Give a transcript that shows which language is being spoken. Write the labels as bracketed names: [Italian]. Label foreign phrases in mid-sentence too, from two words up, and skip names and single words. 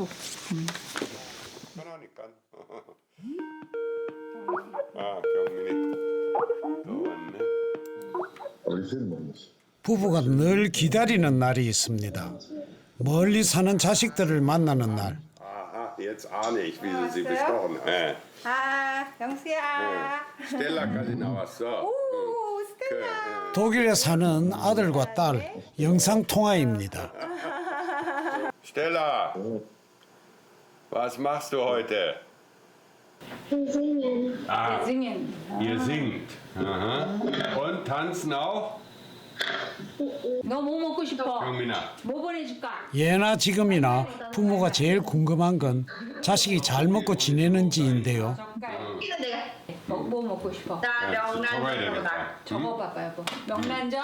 [Korean] 편하니까. 아, 경민이 또 왔네. 부부가 늘 기다리는 날이 있습니다. 멀리 사는 자식들을 만나는 날. [German] Aha, jetzt ahne ich, wie Sie besprochen haben. [Korean] 아, 영수야. 스텔라까지 나왔어. 오, 스텔라. 독일에 사는 아들과 딸 영상 통화입니다. [German] Stella, was machst du heute? Ah, [Korean] 승인. [German] ihr singt. Aha. Und tanzen auch? [Korean] 너 뭐 먹고 싶어? 경민아. 뭐 보내줄까? 예나 지금이나 부모가 제일 궁금한 건 자식이 잘 먹고 지내는지인데요. 뭐 먹고 싶어? 적어야 되겠다. 적어봐봐 여보. 명란젓,